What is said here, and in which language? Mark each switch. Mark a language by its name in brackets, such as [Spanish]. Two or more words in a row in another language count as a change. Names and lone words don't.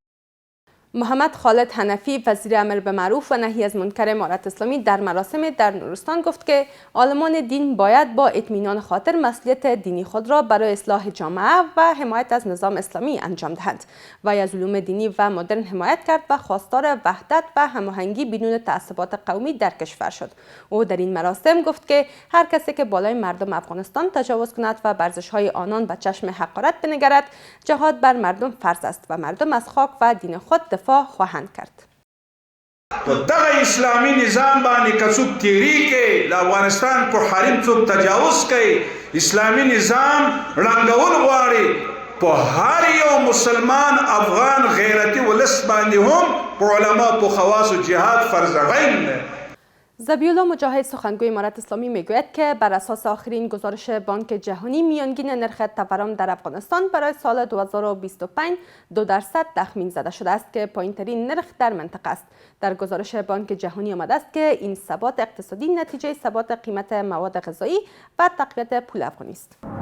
[Persian] محمد خالد حنفی وزیر امر به معروف و نهی از منکر امارت اسلامی در مراسم در نورستان گفت که عالمان دین باید با اطمینان خاطر مسئولیت دینی خود را برای اصلاح جامعه و حمایت از نظام اسلامی انجام دهند و از علوم دینی و مدرن حمایت کرد و خواستار وحدت و هماهنگی بدون تعصبات قومی در کشور شد. او در این مراسم گفت که هر کسی که بالای مردم افغانستان تجاوز کند و ورزش‌های آنان به چشم حقارت بنگرد، جهاد بر مردم فرض است و مردم از خاک و دین خود دفاع خواهند کرد. [Pashto] په دغه اسلامي نظام باندې که څوک تیری کوي، له افغانستان په حریم څوک تجاوز کوي، اسلامي نظام ړنګول غواړي، په هر یو مسلمان افغان غیرتی ولس باندې هم په علما په خواص و جهاد فرض عین ده. [Persian] ذبیحالله مجاهد سخنگوی امارت اسلامی میگوید که بر اساس آخرین گزارش بانک جهانی میانگین نرخ تورم در افغانستان برای سال 2025 2% تخمین زده شده است که پایین‌ترین نرخ در منطقه است. در گزارش بانک جهانی آمده است که این ثبات اقتصادی نتیجه ثبات قیمت مواد غذایی و تقویت پول افغانی است.